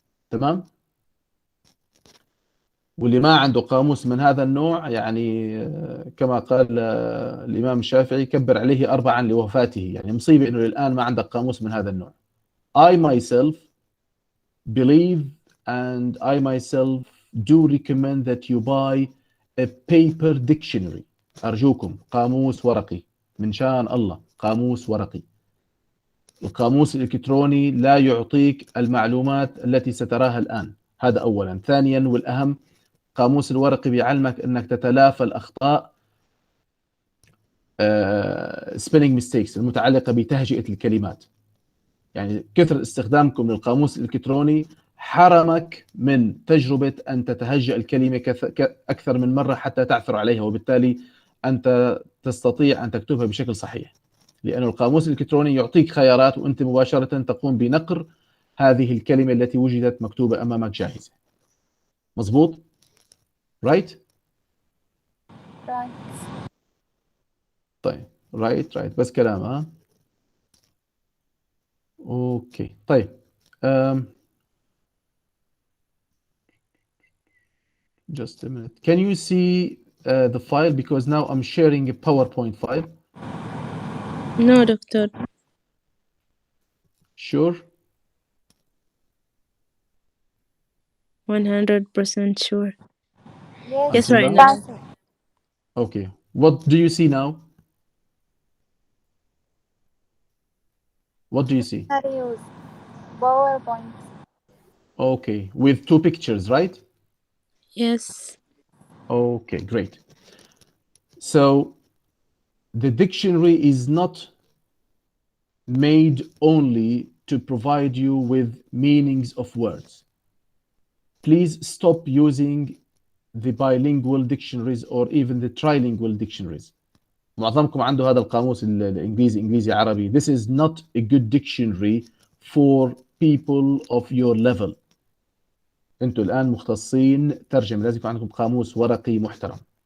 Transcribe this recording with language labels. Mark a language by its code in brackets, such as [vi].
[ar] تمام؟ واللي ما عنده قاموس من هذا النوع يعني كما قال الإمام الشافعي كبر عليه 4 لوفاته. يعني مصيبة إنه الآن ما عندك قاموس من هذا النوع. [en] I myself believe and I myself do recommend that you buy a paper dictionary. [ar] أرجوكم قاموس ورقي، من شان الله قاموس ورقي. القاموس الإلكتروني لا يعطيك المعلومات التي ستراها الآن، هذا أولا. ثانيا والأهم، قاموس الورقي بيعلمك أنك تتلافى الأخطاء spelling mistakes المتعلقة بتهجئة الكلمات. يعني كثر استخدامكم للقاموس الإلكتروني حرمك من تجربة أن تتهجأ الكلمة أكثر من مرة حتى تعثر عليها، وبالتالي أنت تستطيع أن تكتبها بشكل صحيح، لأن القاموس الإلكتروني يعطيك خيارات وأنت مباشرة تقوم بنقر هذه الكلمة التي وجدت مكتوبة أمامك جاهزة. مظبوط؟ right؟ طيب right بس كلام ها. اوكي طيب [en] just a minute. Can you see the file because now I'm sharing a PowerPoint file. No, doctor. Sure. 100% sure. Yes, Yes, Until right now? now. Okay. What do you see now? What do you see? Use PowerPoint. Okay, with 2 pictures, right? Yes. Okay, great. So the dictionary is not made only to provide you with meanings of words. Please stop using the bilingual dictionaries or even the trilingual dictionaries. [ar] معظمكم عنده هذا القاموس الإنجليزي إنجليزي عربي. [en] This is not a good dictionary for people of your level. [ar] أنتوا الآن مختصين ترجمة، لازم يكون عندكم قاموس ورقي محترم.